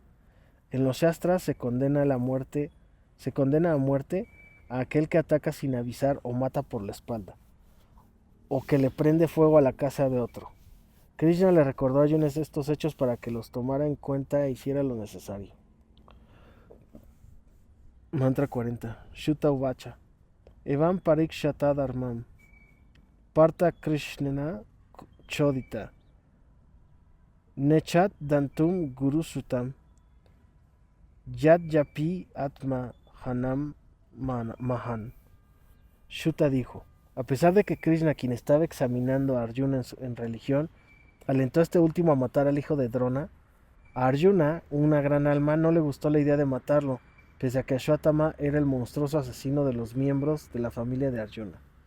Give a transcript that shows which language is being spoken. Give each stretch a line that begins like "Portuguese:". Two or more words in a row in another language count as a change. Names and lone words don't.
Spanish: En los Shastras se condena a muerte a aquel que ataca sin avisar o mata por la espalda, o que le prende fuego a la casa de otro. Krishna le recordó a Arjuna estos hechos para que los tomara en cuenta e hiciera lo necesario. Mantra 40.
Sanskrit: शुत उवाच एवम् परिक्षत धर्मम् पार्त कृष्णेन चोदित नेचत् दन्तुम् गुरु सुतम् यत् यपि आत्म हनम् महान्.
Spanish: Shuta dijo, a pesar de que Krishna, quien estaba examinando a Arjuna en religión, alentó a este último a matar al hijo de Drona, A Arjuna, una gran alma, no le gustó la idea de matarlo, pese a que Ashwatthama era el monstruoso asesino de los miembros de la familia de Arjuna.